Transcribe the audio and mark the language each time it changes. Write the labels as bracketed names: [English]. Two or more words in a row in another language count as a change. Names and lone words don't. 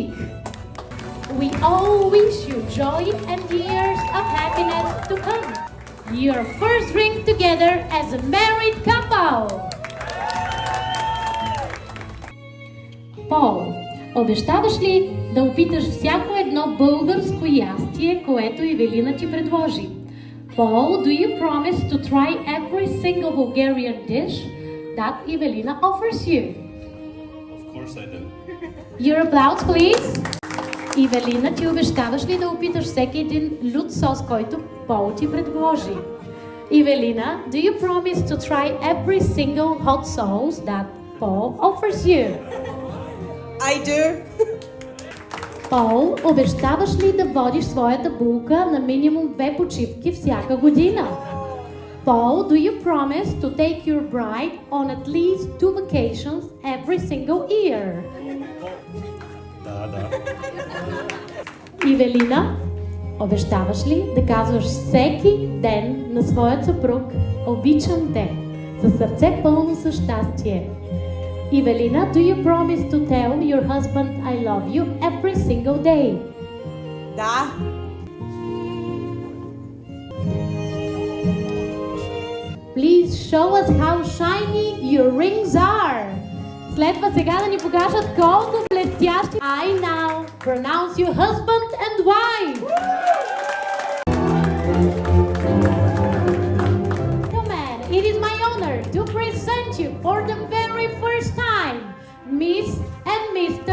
[English] We all wish you joy and years of happiness to come. Your first drink together as a married couple. [Bulgarian] Пол, обещаваш ли да опиташ всяко едно българско ястие, което Евелина ти предложи? [English] Paul, do you promise to try every single Bulgarian dish that Evelina offers you? Of course I do. Your applause, please. [Bulgarian] Евелина, ти обещаваш ли да опиташ всеки един лют сос, който Пол ти предложи? Евелина, [English] do you promise to try every single hot sauce that Paul offers you? I do. [Bulgarian] Пол, обещаваш ли да водиш своята булка на минимум 2 почивки всяка година? [English] Paul, do you promise to take your bride on at least 2 vacations every single year? [Bulgarian] Да. Евелина, обещаваш ли да казваш всеки ден на своят съпруг "Обичам те" със сърце пълно със щастие? [English] Evelina, do you promise to tell your husband "I love you" every single day? [Bulgarian] Да. [English] Please show us how shiny your rings are. [Bulgarian] Следва сега да ни покажат колко блестящи. [English] I now pronounce you husband and wife. Gentlemen, it is my honor to present you for the very very first time, Miss and Mr.